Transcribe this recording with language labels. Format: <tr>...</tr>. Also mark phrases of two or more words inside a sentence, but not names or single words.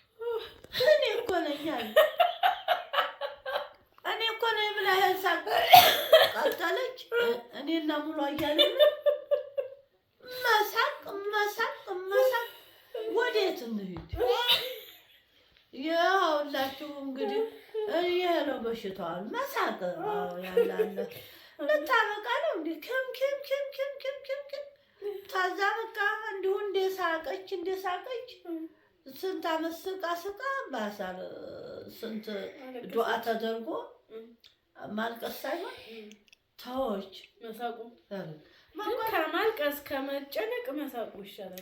<am>እኔ እኮ ነኝ አለ። እኔ እኮ ነኝ ብላ ሳቅ ቀጠለች። እኔና ሙሉ አያሌው መሳቅ መሳቅ መሳቅ። ወዴት እንሂድ? ይኸውላችሁ እንግዲህ ይሄ ነው በሽታዋል። መሳቅ ያላለ ልታበቃ ነው እንዲ ክም ክም ክም ክም ክም ክም ክም ታዛ በቃ እንዲሁ እንደሳቀች ስንት አመት ስቃ ባሳል ስንት ዱዓ ተደርጎ ማልቀስ ሳይሆን ተዎች መሳቁ ከማልቀስ ከመጨነቅ መሳቁ ይሻላል።</am>